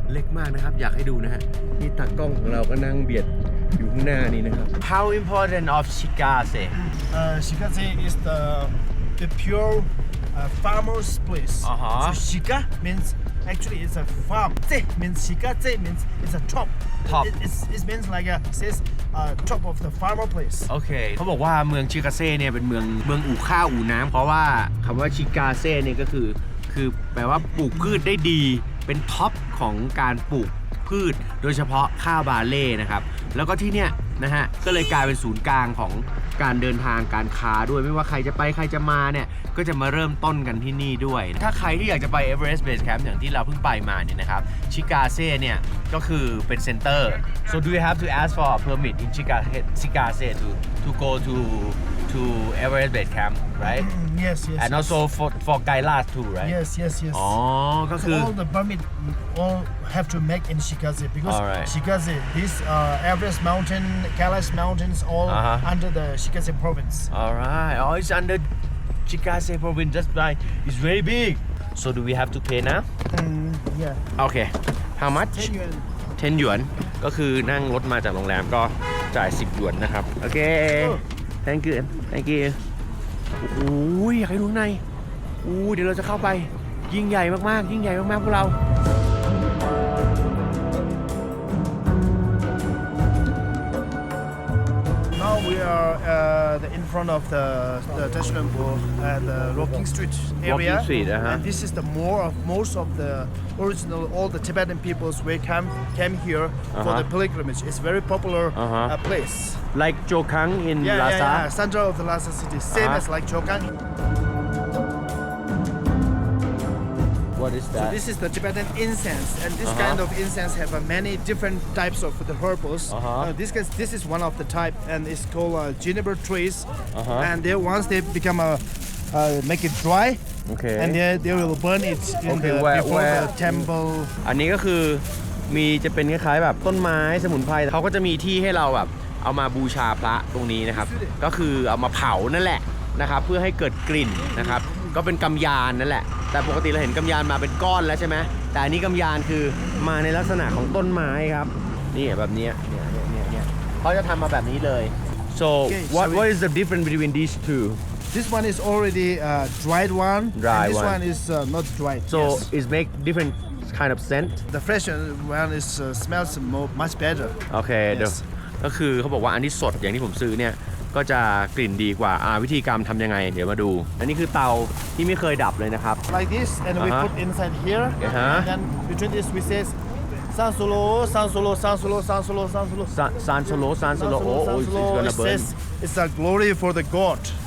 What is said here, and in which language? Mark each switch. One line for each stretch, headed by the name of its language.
Thai: เล็กมากนะครับอยากให้ดูนะฮะนี่ตากล้องของเราก็นั่งเบียดอยู่ข้างหน้านี่นะครับ How important of Shikase
English: Shikase is the pure farmer's place. Uh-huh. So Shika means actually it's a farm. Ze means Shikase means it's a top. Top. It means like it says top of the farmer place.
Thai: โอเคเขาบอกว่าเมืองชิกาเซ่เนี่ยเป็นเมืองอู่ข้าวอู่น้ำเพราะว่าคำว่าชิกาเซ่เนี่ยก็คือแปลว่าปลูกพืชได้ดีเป็นท็อปของการปลูกพืชโดยเฉพาะข้าวบาเล่นะครับแล้วก็ที่เนี่ยนะฮะก็เลยกลายเป็นศูนย์กลางของ การเดินทางการค้าด้วยไม่ว่าใครจะไปใครจะมาเนี่ยก็จะมาเริ่มต้นกันที่นี่ด้วยถ้าใครที่อยากจะไป Everest Base Camp อย่างที่เราเพิ่งไปมาเนี่ยนะครับชิกาเซ่เนี่ยก็คือเป็นเซ็นเตอร์ so do you have to ask for a permit in Shikase to go to Everest Base Camp right
English: Yes. and also for Kailash too right Yes.
Thai: อ๋อก็คือ
English: So all the permit all have to make in Shikase because Alright. Shikase, this Everest Mountain, Kailash Mountains, all under the Shikase province. alright oh it's under Shikase province just by it's very big so do we have to pay now Yeah. okay how much 10 yuan.
Thai: 10 หยวนก็คือนั่งรถมาจากโรงแรมก็จ่าย10 หยวนนะครับโอเค thank you โอ้โหอยากให้ดูข้างในเดี๋ยวเราจะเข้าไปยิ่งใหญ่มากพวกเรา
English: Now we are in front of the Dashlambo at the Rocking Street area. Rocking Street, And this is the most of the original, all the Tibetan peoples we came here for the pilgrimage. It's very popular place. like Jokang in Lhasa Center of the Lhasa city, same as like Chokang. what is So that this is the Tibetan incense, and this kind of incense have many different types of the herbals. This is one of the type, and it's called juniper trees. And they once they become make it dry, okay and they will burn it in Okay, before where- the temple.
Thai: อันนี้ก็คือมีจะเป็นคล้ายๆแบบต้นไม้สมุนไพรเขาก็จะมีที่ให้เราแบบเอามาบูชาพระตรงนี้นะครับก็คือเอามาเผานั่นแหละนะครับเพื่อให้เกิดกลิ่นนะครับก็เป็นกำยานนั่นแหละแต่ปกติเราเห็นกำยานมาเป็นก้อนแล้วใช่ไหม แต่อันนี้กำยานคือมาในลักษณะของต้นไม้ครับนี่แบบเนี้ยเนี่ยเขาจะทำมาแบบนี้เลย so
English: Okay, what so what is the difference between these two This one is already dried one. Dry and this one. one is not dried. so yes. it make different kind of scent The fresh one is smells much better.
Thai: โอเคเดี๋ยว
English: Yes.
Thai: ก็คือเขาบอกว่าอันที่สดอย่างที่ผมซื้อเนี่ยก็จะกลิ่นดีกว่าวิธีการทำยังไงเดี๋ยวมาดู อันนี้คือเตาที่ไม่เคยดับเลยนะครับ
English: Like this, and we put inside here. And then between this we say San Solo, San Solo, San Solo, San Solo, San Solo. ซานโซโลit's gonna It burn says it's a glory for the God.